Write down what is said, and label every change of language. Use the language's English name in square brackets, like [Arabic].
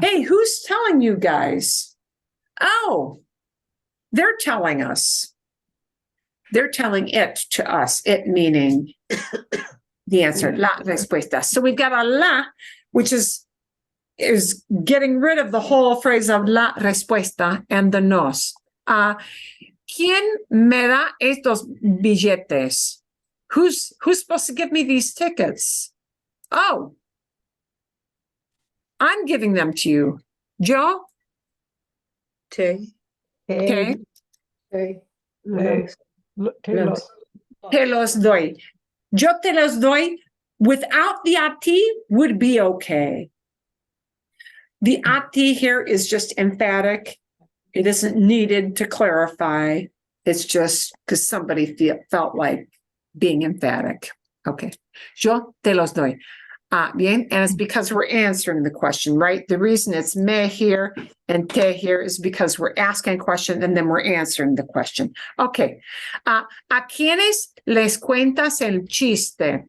[English] Hey, who's telling you guys? Oh, they're telling us. They're telling it to us, it meaning the answer, la respuesta. So we've got a la, which is getting rid of the whole phrase of la respuesta and the nos. [Spanish] ¿Quién me da estos billetes? [English] Who's supposed to give me these tickets? Oh, I'm giving them to you. Yo? [Spanish] Te. [English] Okay. [Spanish] Te. Te los doy. Yo te los doy [English] without the a ti would be okay. The a ti here is just emphatic. It isn't needed to clarify. It's just because somebody felt like being emphatic. Okay. [Spanish] Yo te los doy. [English] Bien, and it's because we're answering the question, right? The reason it's me here and te here is because we're asking a question and then we're answering the question. Okay. [Spanish] ¿A quiénes les cuentas el chiste?